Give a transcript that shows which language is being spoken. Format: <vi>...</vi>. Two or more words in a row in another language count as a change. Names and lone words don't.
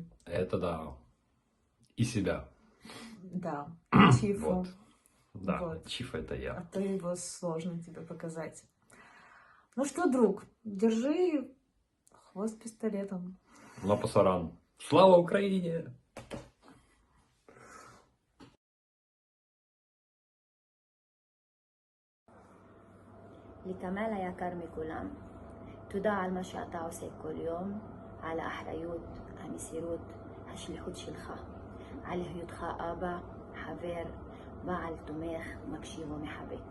<ru>Это да. И себя. Да. Чифу. Вот. Да, Вот. Чиф это я. А то его сложно тебе показать. Ну что, друг, держи хвост пистолетом.</ru> <es>No pasarán.</es> <ru>Слава Украине!</ru> <he>לכמאל היקר מכולם, תודה על מה שאתה עושה כל יום, על האחריות, המסירות, השליחות שלך, על היותך אבא, חבר, בעל תומך, מקשיב ומחבק.</he>